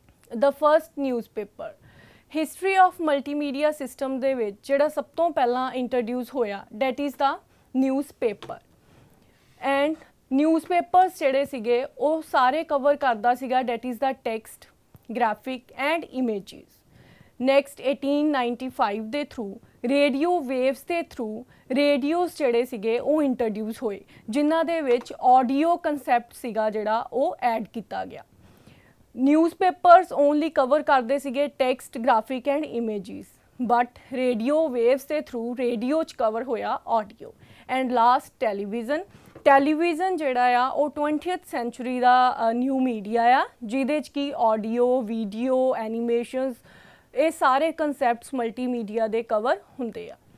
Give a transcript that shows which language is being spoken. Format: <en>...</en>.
<en>The first newspaper. History of multimedia system</en> <pa>ਦੇ ਵਿੱਚ ਜਿਹੜਾ ਸਭ ਤੋਂ ਪਹਿਲਾਂ ਇੰਟਰੋਡਿਊਸ ਹੋਇਆ</pa> <en>that is the newspaper. And newspapers</en> <pa>ਜਿਹੜੇ ਸੀਗੇ ਉਹ ਸਾਰੇ ਕਵਰ ਕਰਦਾ ਸੀਗਾ</pa> <en>that is the text, graphic and images.</en> <pa>Next 1895 ਦੇ ਥਰੂ ਰੇਡੀਓ ਵੇਵਸ ਦੇ ਥਰੂ ਰੇਡੀਓਸ ਜਿਹੜੇ ਸੀਗੇ ਉਹ ਇੰਟਰੋਡਿਊਸ ਹੋਏ ਜਿਨ੍ਹਾਂ ਦੇ ਵਿੱਚ ਆਡੀਓ ਕਨਸੈਪਟ ਸੀਗਾ ਜਿਹੜਾ ਉਹ ਐਡ ਕੀਤਾ ਗਿਆ.</pa> <en>newspapers only cover</en> <pa>ਕਰਦੇ ਸੀਗੇ</pa> <en>text, graphic and images, but radio waves ਦੇ through radio ਚ cover ਹੋਇਆ audio. And last, television</en> <pa>ਜਿਹੜਾ ਆ ਉਹ</pa> <en>20th century ਦਾ new media ਆ</en> <pa>ਜਿਹਦੇ ਚ ਕੀ</pa> <en>audio, video, animations</en> <pa>ਇਹ ਸਾਰੇ</pa> <en>concepts multimedia ਦੇ cover</en> <pa>ਹੁੰਦੇ ਆ.</pa>